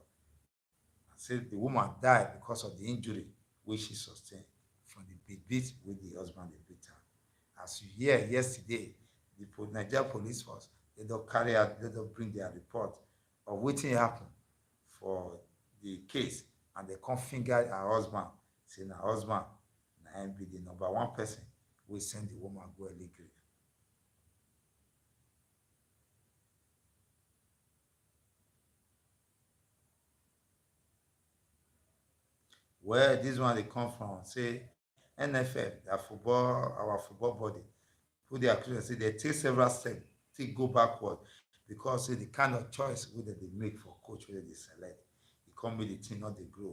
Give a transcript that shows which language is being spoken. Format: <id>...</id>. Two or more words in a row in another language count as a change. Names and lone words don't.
<pcm>And say the woman died because of the injury which she sustained from the beat with the husband they beat her. As you hear yesterday, the Nigeria police force, they don't bring their report of what happened for the case and they come finger her husband, say na husband na him be the number one person wey send the woman go early grave. Where this one dey come from, say NFF, that football, our football body, put their accusation say they take several steps, take go backward because say the kind of choice wey dem dey make for coach wey dem dey select, e come make the team not dey grow.</pcm>